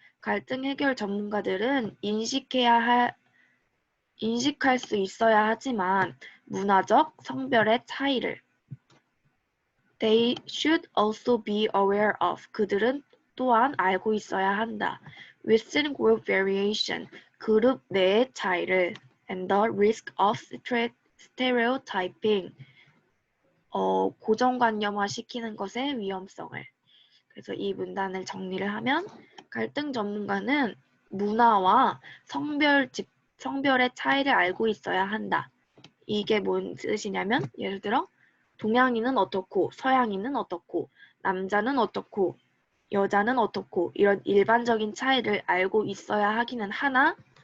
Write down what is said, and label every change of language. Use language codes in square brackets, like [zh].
[ko] 갈등 해결 전문가들은 인식할 수 있어야 하지만 문화적 성별의 차이를 [en] They should also be aware of. [ko] 그들은 또한 알고 있어야 한다. [en] Within group variation. [ko] 그룹 내의 차이를 [en] and the risk of stereotyping. [ko] 고정관념화 시키는 것의 위험성을. 그래서 이 문단을 정리를 하면 갈등 전문가는 문화와 성별의 차이를 알고 있어야 한다. 이게 뭔 뜻이냐면 예를 들어 동양인은 어떻고 서양인은 어떻고 남자는 어떻고 여자는 어떻고 이런 일반적인 차이를 알고 있어야 하기는 하나